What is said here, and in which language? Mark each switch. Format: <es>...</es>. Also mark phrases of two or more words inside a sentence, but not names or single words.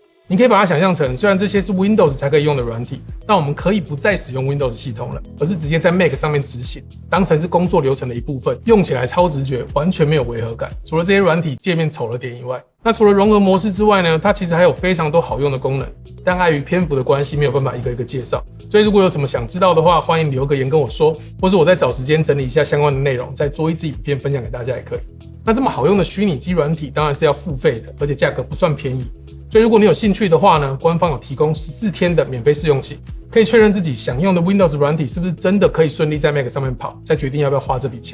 <zh>你可以把它想象成，雖然這些是 Windows 才可以用的軟體，但我們可以不再使用 Windows 系統了，而是直接在 Mac 上面執行，當成是工作流程的一部分，用起來超直覺，完全沒有違和感。除了這些軟體界面醜了點以外，那除了融合模式之外呢，它其實還有非常多好用的功能，但礙於篇幅的關係，沒有辦法一個一個介紹。所以如果有什麼想知道的話，歡迎留個言跟我說，或是我再找時間整理一下相關的內容，再做一支影片分享給大家也可以。那這麼好用的虛擬機軟體當然是要付費的，而且價格不算便宜。所以如果你有興趣的話呢，官方有提供14天的免費試用期，可以確認自己想用的 Windows 軟體是不是真的可以順利在 Mac 上面跑，再決定要不要花這筆錢。</zh>